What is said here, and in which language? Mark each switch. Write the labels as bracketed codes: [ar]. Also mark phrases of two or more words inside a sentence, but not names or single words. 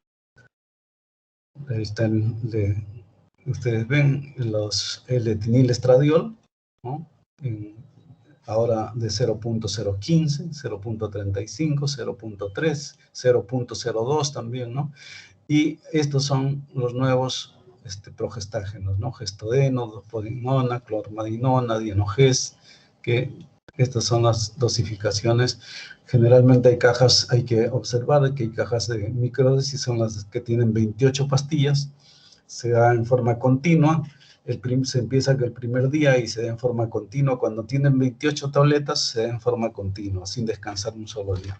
[es] Ahí están, ustedes ven el etinilestradiol, ¿no? Ahora de 0.015, 0.35, 0.3, 0.02 también, ¿no? Y estos son los nuevos progestágenos, ¿no? Gestodeno, dopodinona, clormadinona, dienogest, que estas son las dosificaciones. Generalmente hay que observar que hay cajas de microdosis, son las que tienen 28 pastillas, se da en forma continua, se empieza que el primer día y se da en forma continua. Cuando tienen 28 tabletas, se da en forma continua, sin descansar un solo día.